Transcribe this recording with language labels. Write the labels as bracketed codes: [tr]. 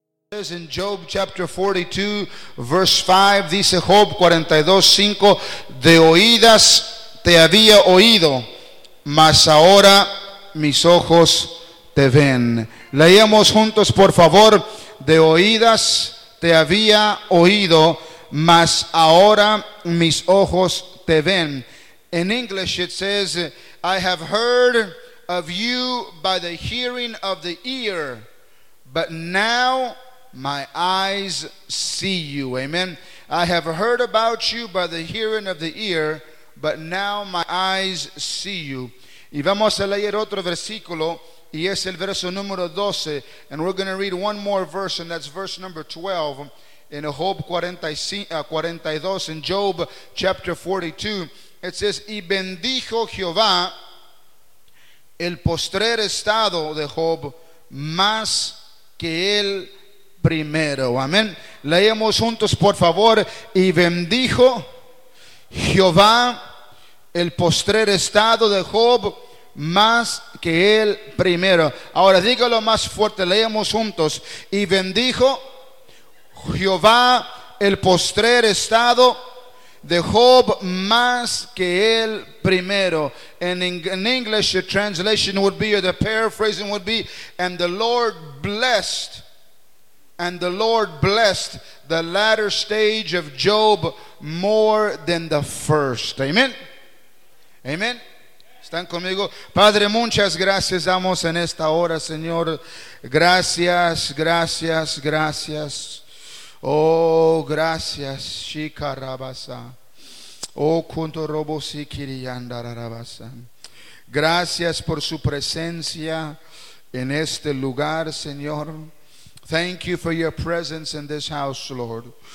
[en] It says in Job chapter 42, verse 5, [es] dice Job 42:5, de oídas te había oído, mas ahora mis ojos te ven. Leíamos juntos, por favor. De oídas te había oído, mas ahora mis ojos te ven. [en] In English it says, I have heard of you by the hearing of the ear, but now my eyes see you. Amen. I have heard about you by the hearing of the ear, but now my eyes see you. [es] Y vamos a leer otro versículo, y es el verso número 12. [en] And we're going to read one more verse, and that's verse number 12 in Job 42, in Job chapter 42. It says, [es] y bendijo Jehová el postrer estado de Job más que el primero. Amén. Leemos juntos, por favor. Y bendijo Jehová el postrer estado de Job más que el primero. Ahora dígalo más fuerte, leemos juntos. Y bendijo Jehová el postrer estado de Job más que el primero. [en] And in English, the translation would be, or the paraphrasing would be, and the Lord blessed the latter stage of Job more than the first. [es] Amen. Amen. Están conmigo. Padre, muchas gracias damos en esta hora, Señor. Gracias, gracias, gracias. Oh, gracias, Shika Rabasa. Oh, Kunto Robosi Kiriyanda Rabasa. Gracias por su presencia en este lugar, Señor. [en] Thank you for your presence in this house, Lord.